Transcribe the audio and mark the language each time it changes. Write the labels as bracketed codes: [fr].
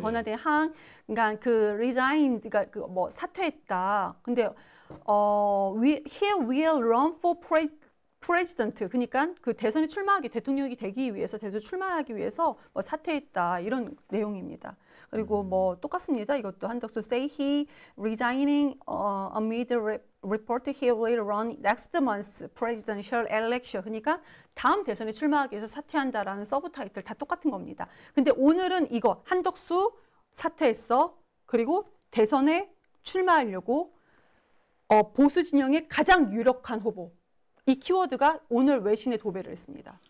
[ko] 권한대행 그러니까 그 resigned가 그 뭐 사퇴했다. 근데 [en] he will run for president [ko] 그러니까 그 대선에 출마하기 대통령이 되기 위해서 대선 출마하기 위해서 뭐 사퇴했다 이런 내용입니다. 그리고 뭐 똑같습니다. 이것도 [en] 한덕수 say he resigning amid report he will run next month's presidential election. [ko] 그러니까 다음 대선에 출마하기 위해서 사퇴한다라는 서브 타이틀 다 똑같은 겁니다. 근데 오늘은 이거 한덕수 사퇴했어. 그리고 대선에 출마하려고 보수 진영의 가장 유력한 후보. 이 키워드가 오늘 외신에 도배를 했습니다.